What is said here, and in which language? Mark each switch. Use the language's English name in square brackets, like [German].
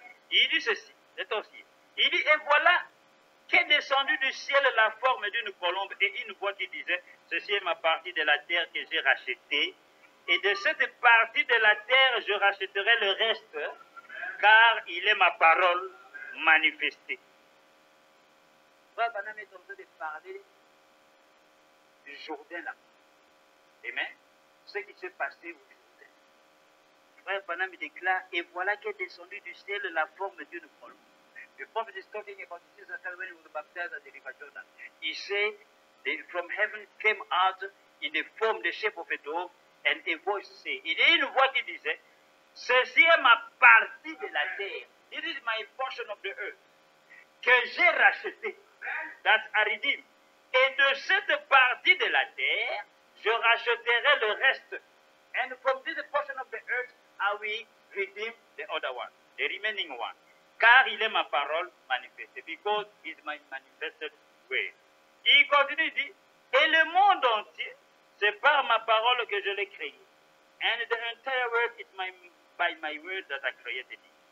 [French] Il dit ceci, c'est aussi. Il dit, et voilà qu'est descendue du ciel la forme d'une colombe et une voix qui disait, ceci est ma partie de la terre que j'ai rachetée, et de cette partie de la terre je rachèterai le reste, car il est ma parole manifestée. Frère Branham est en train de parler du Jourdain là. Amen. Ce qui s'est passé au Jourdain. Frère Branham déclare, et voilà qu'est descendue du ciel la forme d'une colombe. [English] The prophet is talking about Jesus when he was baptized at the river Jordan. He said, from heaven came out in the form, the shape of a dove, and a voice said. [French] Il y a une voix qui disait, ceci est ma partie de la terre. [English] This is my portion of the earth. [French] Que j'ai racheté. [English] That's a redeem. [French] Et de cette partie de la terre, je racheterai le reste. [English] And from this portion of the earth, I will redeem the other one, the remaining one. [French] Car il est ma parole manifestée. [English] Because it is my manifested way. [French] Il continue, il dit, et le monde entier, c'est par ma parole que je l'ai créé. [English] And the entire world is by my word that I created it.